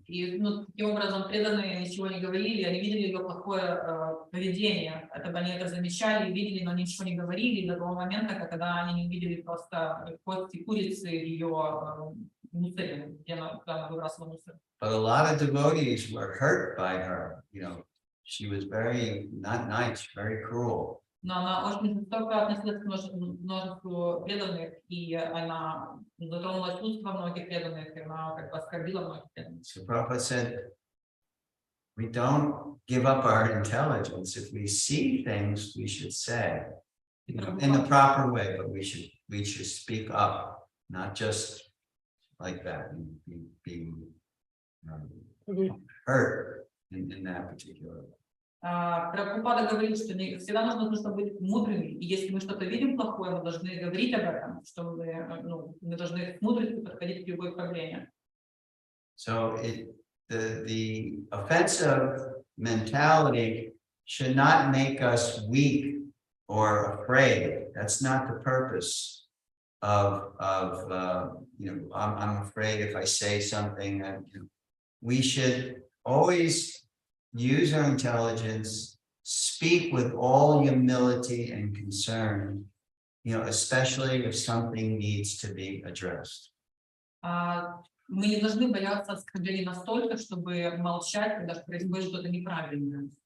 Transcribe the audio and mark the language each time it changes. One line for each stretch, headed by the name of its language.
Russian: И таким образом преданные ничего не говорили, они видели ее плохое поведение, они это замечали, видели, но ничего не говорили до того момента, когда они не увидели просто кости курицы в ее мусоре, где она выбрасывала мусор.
English: But a lot of devotees were hurt by her. You know, she was very not nice, very cruel.
Russian: Но она очень жестоко относилась к множеству преданных, и она затронула чувства многих преданных, и она как бы оскорбила многих преданных.
English: So Prabhupada said, we don't give up our intelligence. If we see things, we should say, you know, in the proper way, but we should speak up, not just like that and be hurt in that particular way.
Russian: Прабхупада говорит, что всегда нужно быть мудрыми, и если мы что-то видим плохое, мы должны говорить об этом, что мы должны с мудростью подходить к любой проблеме.
English: So the offensive mentality should not make us weak or afraid. That's not the purpose of I'm afraid if I say something that we should always use our intelligence, speak with all humility and concern, especially if something needs to be addressed.
Russian: Мы не должны бояться оскорблений настолько, чтобы молчать, когда происходит что-то неправильное.